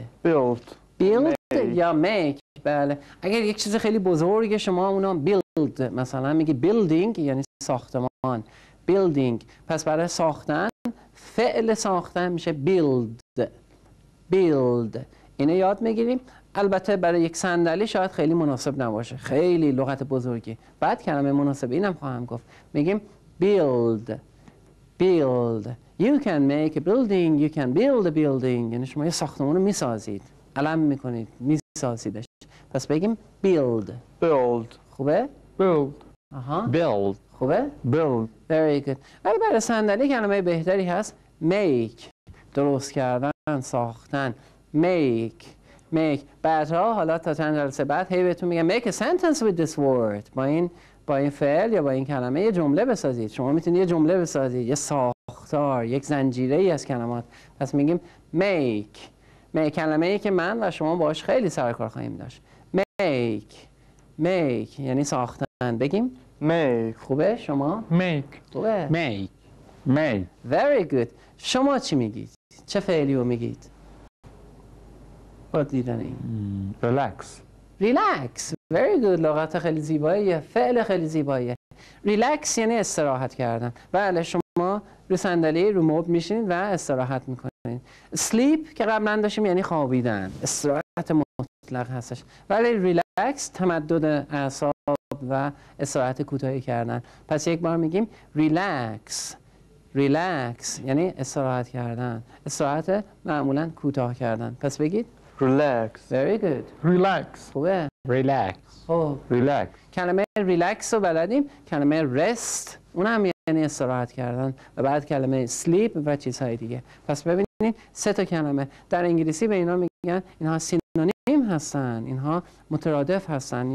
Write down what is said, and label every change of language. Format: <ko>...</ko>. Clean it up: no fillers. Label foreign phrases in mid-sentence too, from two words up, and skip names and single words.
<fa>build یا make. بله، اگر یک چیز خیلی بزرگه شما اونا build، مثلا میگی building یعنی ساختمان.</fa> <en>building. پس برای ساختن فعل ساختن میشه build.</en> <fa>اینو یاد میگیریم. البته برای یک صندلی شاید خیلی مناسب نباشه، خیلی لغت بزرگی. بعد کلمه مناسب اینم خواهم گفت.</fa> <en>میگیم build. You can make a building. You can build a building.</en> <fa>یعنی شما یه ساختمان رو میسازید، علم میکنید، میسازیدش. پس بگیم build.</fa> <en>build.</en> <fa>خوبه؟</fa> <en>Build.</en> <fa>آها.</fa> <en>Build.</en> <fa>خوبه؟</fa> <en>Build. Very good.</en> <fa>ولی برای صندلی کلمه بهتری هست make. درست کردن، ساختن. make. بعدها حالا تا چند جلسه بعد هی بهتون میگم</fa> <en>make a sentence with this word.</en> <fa>با این فعل یا با این کلمه یه جمله بسازید. شما میتونید یه جمله بسازید، یه ساختار، یک زنجیره ای از کلمات. پس میگیم make کلمه‌ای که من و شما باهاش خیلی سر کار خواهیم داشت. make یعنی ساختن. بگیم</fa> <en>Make.</en> <fa>خوبه شما؟</fa> <en>Make.</en> <fa>خوبه.</fa> <en>Make. Very good.</en> <fa>شما چی میگید؟ چه فعلی رو میگید؟ با دیدن این</fa> <en>Relax. ریلکس. Very good.</en> <fa>لغت خیلی زیباییه، فعل خیلی زیباییه. ریلکس یعنی استراحت کردن. بله شما رو صندلی رو مبل میشینید و استراحت میکنید. sleep که قبلا داشتیم یعنی خوابیدن، استراحت مطلق هستش. ولی ریلکس تمدد اعصاب و استراحت کوتاهی کردن. پس یک بار میگیم ریلکس یعنی استراحت کردن، استراحت معمولا کوتاه کردن. پس بگید</fa> <en>Relax. very good. Relax.</en> <fa>خوبه.</fa> <en>Relax.</en> <fa>خب</fa> <en>Relax.</en> <fa>کلمه ریلکس رو بلدیم. کلمه رست اون هم یعنی استراحت کردن و بعد کلمه sleep و چیزهای دیگه. پس ببینید 3 تا کلمه در انگلیسی به اینا میگن اینها سینونیم هستن، اینها مترادف هستن.</fa>